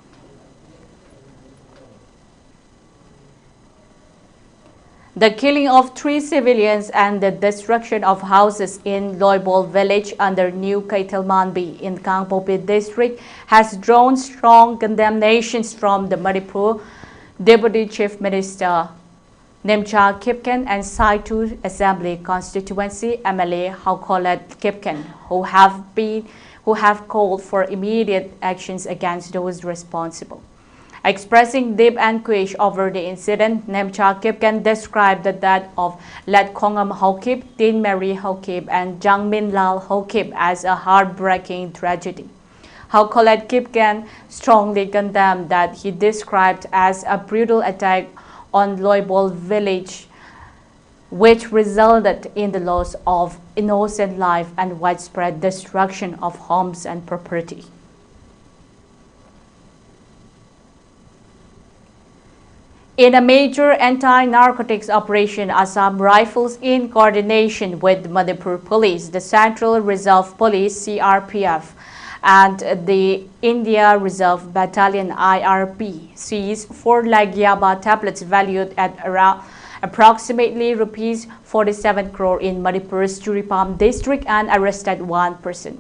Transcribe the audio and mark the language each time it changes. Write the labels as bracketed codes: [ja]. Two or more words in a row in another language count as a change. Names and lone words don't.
[en] The killing of 3 civilians and the destruction of houses in Loibol village under New Kaitelmanbi in Kangpopi district has drawn strong condemnations from the Manipur Deputy Chief Minister Nemcha Kipken and Saitu Assembly Constituency MLA Haukolet Kipken, who have called for immediate actions against those responsible. Expressing deep anguish over the incident, Nemcha Kipken described the death of Let Khongam Haukip, Tin Mary Haukip, and Jangmin Lal Haukip as a heartbreaking tragedy. Haukolet Kipken strongly condemned that he described as a brutal attack on Loibol village, which resulted in the loss of innocent life and widespread destruction of homes and property. In a major anti-narcotics operation, Assam Rifles, in coordination with Manipur Police, the Central Reserve Police (CRPF), and the India Reserve Battalion (IRB) seized 4 lakh Yaba tablets valued at around approximately rupees 47 crore in Manipur's Churipam district and arrested 1 person.